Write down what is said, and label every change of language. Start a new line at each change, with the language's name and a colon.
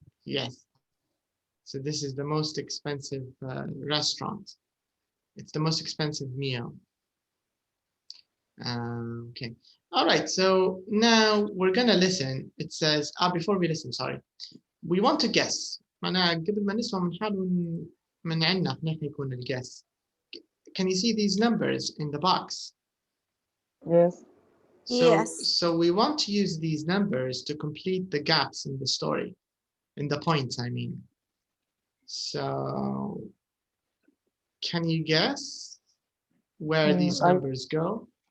English: Yes. So this is the most expensive restaurant. It's the most expensive meal. Okay. All right. So now we're gonna listen. It says, before we listen, sorry, we want to guess.
Arabic: معناها قبل ما نسمع بنحاول من عندنا احنا يكون الguess.
English: Can you see these numbers in the box? Yes. So we want to use these numbers to complete the gaps in the story, in the points, I mean. So can you guess where these numbers go?